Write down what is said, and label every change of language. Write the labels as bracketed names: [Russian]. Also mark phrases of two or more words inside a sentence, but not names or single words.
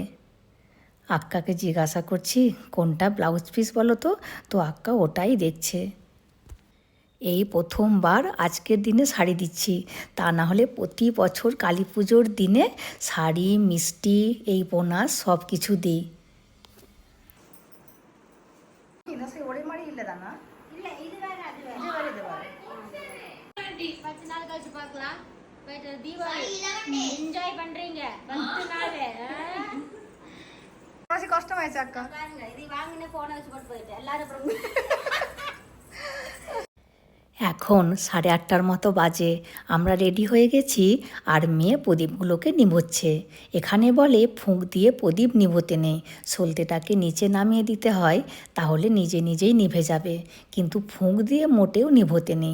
[Bangla] আক্কাকে জিজ্ঞাসা করছি কোনটা [English] blouse piece [Bangla] বলো তো, তো আক্কা ওটাই দেখছে। এই প্রথমবার আজকের দিনে শাড়ি দিচ্ছি, তা না হলে প্রতি বছর কালী পুজোর দিনে শাড়ি, মিষ্টি, এই বোনাস সব কিছু দিই। [Tamil] என்ஜாய் பண்றீங்க 10 நாள் கஷ்டமாயிடுச்சு அக்கா, இது வாங்கின போன வச்சு போட்டு போயிட்டு எல்லாரும் அப்புறம் [Bangla] এখন 8:30টার মতো বাজে, আমরা রেডি হয়ে গেছি, আর মেয়ে প্রদীপগুলোকে নিভোচ্ছে। এখানে বলে ফুঁক দিয়ে প্রদীপ নিভোতে নেই, সলতেটাকে নিচে নামিয়ে দিতে হয়, তাহলে নিজে নিজেই নিভে যাবে, কিন্তু ফুঁক দিয়ে মোটেও নিভোতে নেই।